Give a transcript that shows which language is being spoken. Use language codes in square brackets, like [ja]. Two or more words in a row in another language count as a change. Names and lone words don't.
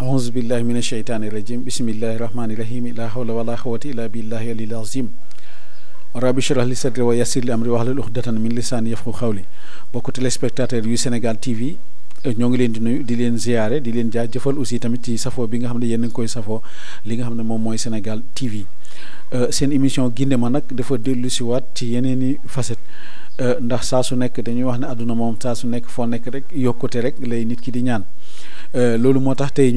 [ar] أعوذ بالله من الشيطان الرجيم بسم الله الرحمن الرحيم لا حول ولا قوة إلا بالله العظيم رب اشرح لي صدري ويسر لي أمري واحلل عقدة من لساني يفقهوا قولي [wo] bokk téléspectateur yu Sénégal TV ñoo ngi leen di nuyu di leen ziaré di leen jaajëfal aussi tamit ci safo bi nga xam ne yéen a ngi koy safo li nga xam ne moom mooy Sénégal TV seen émission Guindi ma nag dafa dellu si waat ci yeneen i facette ndax saa su nekk dañuy wax ne àdduna moom saa su nekk foo nekk rek yokkute rek lay nit ki di ñaan loolu moo tax tey ñu